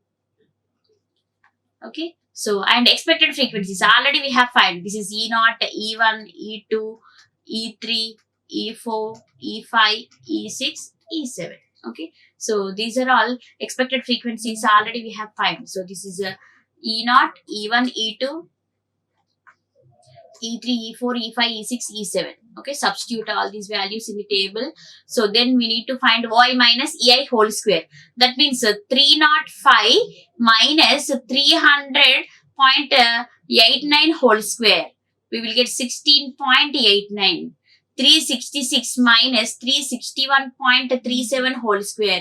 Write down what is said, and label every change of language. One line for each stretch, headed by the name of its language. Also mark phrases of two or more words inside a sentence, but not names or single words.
English: Okay. So and expected frequencies. Already we have found. This is E0, E1, E2, E3, E4, E5, E6, E7. Okay. So these are all expected frequencies already we have found. So this is a E0, E1, E2, E3, E4, E5, E6, E7. Okay, substitute all these values in the table. So then we need to find Y minus EI whole square. That means 305 minus 300.89 whole square. We will get 16.89. 366 minus 361.37 whole square.